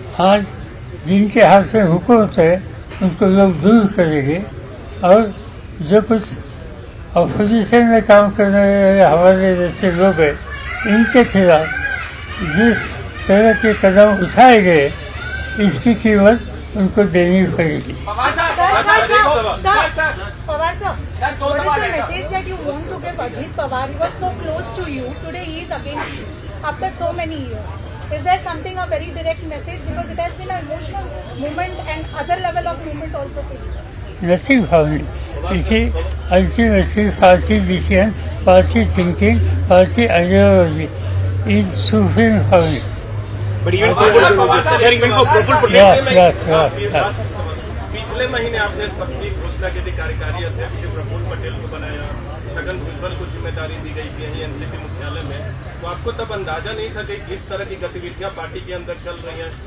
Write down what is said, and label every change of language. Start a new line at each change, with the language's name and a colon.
Hindi: आज जिनके हाथ में हुकूमत है उनको लोग दूर करेंगे, और जो कुछ अपोजिशन में काम करने वाले हमारे जैसे लोग हैं, इनके खिलाफ जिस तरह के कदम उठाए गए, इसकी कीमत उनको देनी पड़ेगी।
English: Pawar sir, what is the message that you want to give Ajit Pawar? He was so close to you. Today he is against you after so many years. Is there something, a very direct message? Because it has been an emotional moment and other level of movement also for you. Nothing for me. Ultimately, party decision, party thinking, party ideology is supreme for me.
Hindi: पिछले महीने आपने सबकी घोषणा की थी, कार्यकारी अध्यक्ष प्रफुल्ल पटेल को बनाया, छगन भुजबल को जिम्मेदारी दी गई थी यहीं एनसीपी मुख्यालय में, तो आपको तब अंदाजा नहीं था कि इस तरह की गतिविधियां पार्टी के अंदर चल रही हैं?